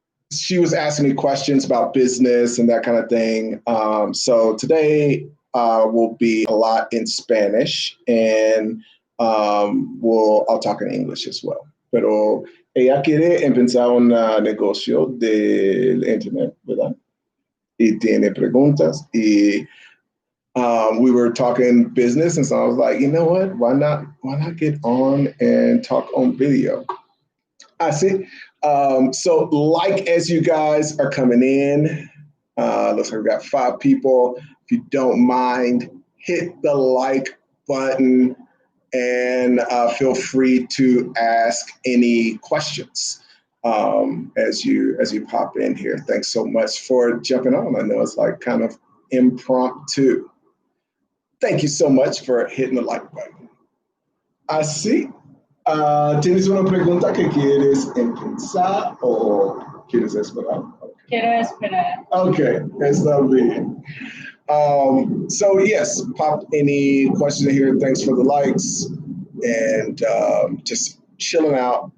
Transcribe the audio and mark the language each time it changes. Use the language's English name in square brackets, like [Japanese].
[English] She was asking me questions about business and that kind of thing. So today will be a lot in Spanish and I'll talk in English as well. [Spanish] Pero ella quiere empezar un negocio del internet, ¿verdad? Y tiene preguntas. [English] Y we were talking business, and so I was like, you know what? Why not get on and talk on video? I see. So like as you guys are coming in, looks like we got 5 people. If you don't mind, hit the like button and feel free to ask any questions as you pop in here. Thanks so much for jumping on. I know it's like kind of impromptu. Thank you so much for hitting the like button. I see. [Spanish] ¿Tienes una pregunta que quieres empezar o quieres esperar? Okay. Quiero esperar. Okay, está bien. [English] So yes, pop any questions in here. Thanks for the likes and just chilling out.